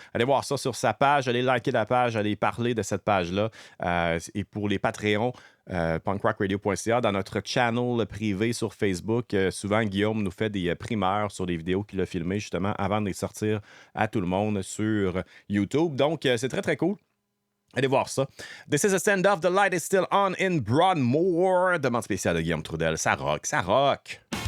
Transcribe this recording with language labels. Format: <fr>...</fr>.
<fr>Allez voir ça sur sa page, allez liker la page, allez parler de cette page-là. Et pour les Patreons, punkrockradio.ca, dans notre channel privé sur Facebook, souvent Guillaume nous fait des primeurs sur des vidéos qu'il a filmées justement avant de les sortir à tout le monde sur YouTube. Donc, c'est très, très cool. Allez voir ça.</fr> <en>This is a Standoff. The light is still on in Broadmoor.</en> <fr>Demande spéciale de Guillaume Trudel. Ça rock, ça rock.</fr>